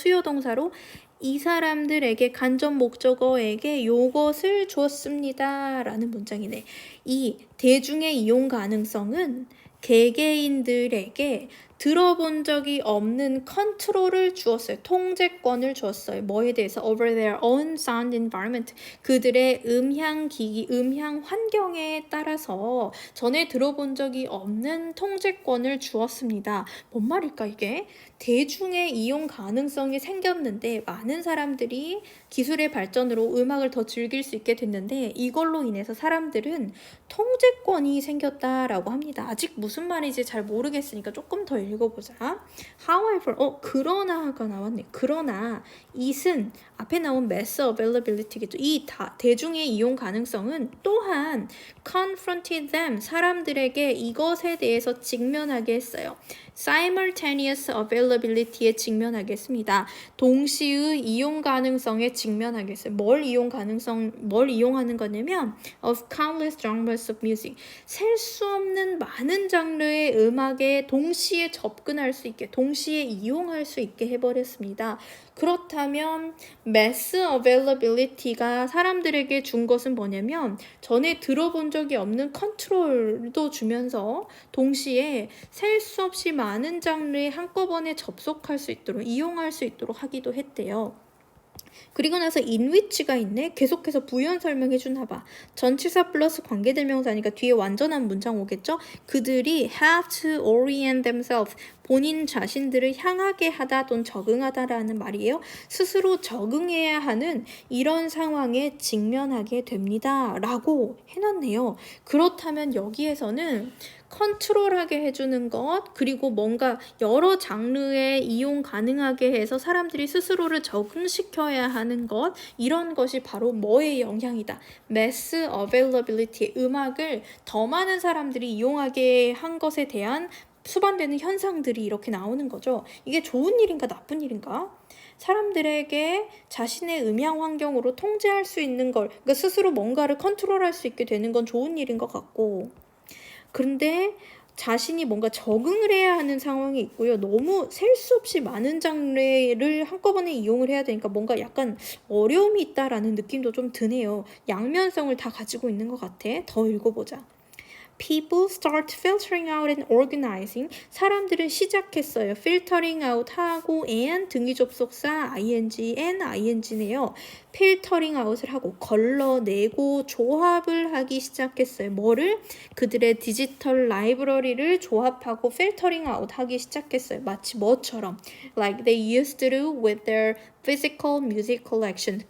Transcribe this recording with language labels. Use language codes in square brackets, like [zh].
[ko] 수요 동사로 이 사람들에게 간접 목적어에게 요것을 주었습니다 라는 문장이네. 이 대중의 이용 가능성은 개개인들에게 들어본 적이 없는 컨트롤을 주었어요. 통제권을 주었어요. 뭐에 대해서? [en] Over their own sound environment. [ko] 그들의 음향기기, 음향 환경에 따라서 전에 들어본 적이 없는 통제권을 주었습니다. 뭔 말일까 이게? 대중의 이용 가능성이 생겼는데 많은 사람들이 기술의 발전으로 음악을 더 즐길 수 있게 됐는데 이걸로 인해서 사람들은 통제권이 생겼다라고 합니다. 아직 무슨 말인지 잘 모르겠으니까 조금 더 읽어보자. However, 그러나가 나왔네. 그러나 it은 앞에 나온 mass availability겠죠. 이 대중의 이용 가능성은 또한 [en] confronted them, [ko] 사람들에게 이것에 대해서 직면하게 했어요. [en] simultaneous availability [ko] 에 직면하게 했습니다. 동시의 이용 가능성에 직면하게 했어요. 뭘 이용하는 거냐면 [en] of countless genres of music. [ko] 셀 수 없는 많은 장르의 음악에 동시에 접근할 수 있게, 동시에 이용할 수 있게 해버렸습니다. 그렇다면 mass availability가 사람들에게 준 것은 뭐냐면 전에 들어본 적이 없는 컨트롤도 주면서 동시에 셀 수 없이 많은 장르에 한꺼번에 접속할 수 있도록, 이용할 수 있도록 하기도 했대요. 그리고 나서 in which가 있네. 계속해서 부연 설명해 주나 봐. 전치사 플러스 관계대명사니까 뒤에 완전한 문장 오겠죠? 그들이 [en] have to orient themselves. [ko] 본인 자신들을 향하게 하다 또는 적응하다라는 말이에요. 스스로 적응해야 하는 이런 상황에 직면하게 됩니다. 라고 해놨네요. 그렇다면 여기에서는 컨트롤하게 해주는 것, 그리고 뭔가 여러 장르에 이용 가능하게 해서 사람들이 스스로를 적응시켜야 하는 것, 이런 것이 바로 뭐의 영향이다? mass availability, 음악을 더 많은 사람들이 이용하게 한 것에 대한 수반되는 현상들이 이렇게 나오는 거죠. 이게 좋은 일인가 나쁜 일인가? 사람들에게 자신의 음향 환경으로 통제할 수 있는 걸, 그러니까 스스로 뭔가를 컨트롤할 수 있게 되는 건 좋은 일인 것 같고, 그런데 자신이 뭔가 적응을 해야 하는 상황이 있고요. 너무 셀 수 없이 많은 장르를 한꺼번에 이용을 해야 되니까 뭔가 약간 어려움이 있다라는 느낌도 좀 드네요. 양면성을 다 가지고 있는 것 같아. 더 읽어보자. [en] People start filtering out and organizing. [ko] 사람들은 시작했어요. [en] filtering out [ko] 하고 and 등위 접속사 ing네요. 필터링 아웃을 하고 걸러내고 조합을 하기 시작했어요. 뭐를? 그들의 디지털 라이브러리를 조합하고 필터링 아웃 하기 시작했어요. 마치 뭐처럼? [en] Like they used to do with their physical music collection.